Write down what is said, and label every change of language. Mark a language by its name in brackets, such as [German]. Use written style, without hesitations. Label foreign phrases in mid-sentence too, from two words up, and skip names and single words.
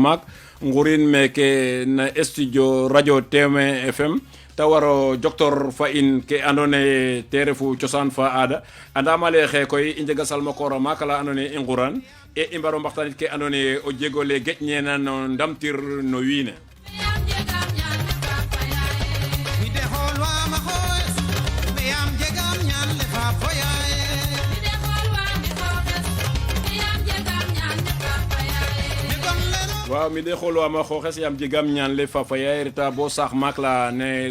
[Serer] mak ngurin meke na studio radio TM FM ta waro docteur fa in ke andone te refu ciosan fa ada andama le xe koy injega sal mokoro mak la andone nguran e imbaro mbaxtanit ke andone o jegole gejñena no ndamtir no wiine waaw mi de xolo ama xoxes yam jegam ñaan le fafaya reta bo sax mak la ne